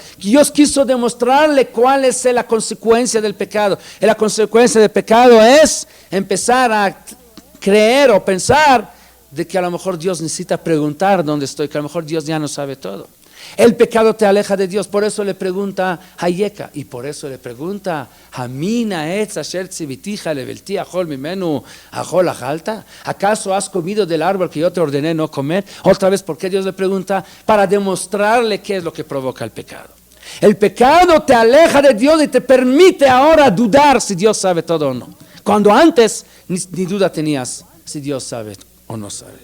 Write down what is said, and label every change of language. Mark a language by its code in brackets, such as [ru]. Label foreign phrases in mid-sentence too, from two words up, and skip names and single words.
[es] Dios quiso demostrarle cuál es la consecuencia del pecado. Y la consecuencia del pecado es empezar a creer o pensar de que a lo mejor Dios necesita preguntar dónde estoy, que a lo mejor Dios ya no sabe todo. El pecado te aleja de Dios, por eso le pregunta Hayeka, y por eso le pregunta [he] המן עץ אשר צויתיך לבלתי אכול ממנו אכול אכלת. [es] ¿Acaso has comido del árbol que yo te ordené no comer? Otra vez, ¿por qué Dios le pregunta? Para demostrarle qué es lo que provoca el pecado. El pecado te aleja de Dios y te permite ahora dudar si Dios sabe todo o no, cuando antes ni duda tenías si Dios sabe o no sabe.